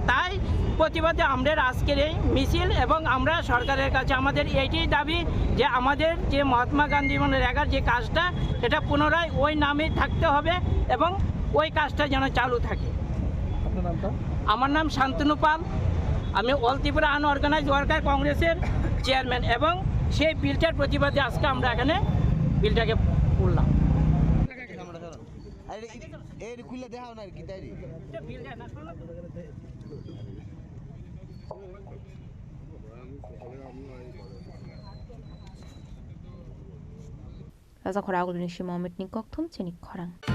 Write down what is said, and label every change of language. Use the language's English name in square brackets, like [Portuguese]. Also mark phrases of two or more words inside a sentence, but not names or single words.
[Bangla] তাই প্রতিবাদে আমাদের আজকের এই মিছিল, এবং আমরা সরকারের কাছে আমাদের এইটাই দাবি যে আমাদের যে মহাত্মা গান্ধী মনরেগার যে কাজটা, সেটা পুনরায় ওই নামেই থাকতে হবে এবং ওই কাজটা যেন চালু থাকে। আমার নাম শান্তনু পাল, আমি অল ত্রিপুরা আনঅর্গানাইজড ওয়ার্কার কংগ্রেসের চেয়ারম্যান, এবং সেই বিলটার প্রতিবাদে আজকে আমরা এখানে বিলটাকে করলাম। [Kok Borok] Raja Khoragul ni shi Mohammed ni kok thum cheni khorang.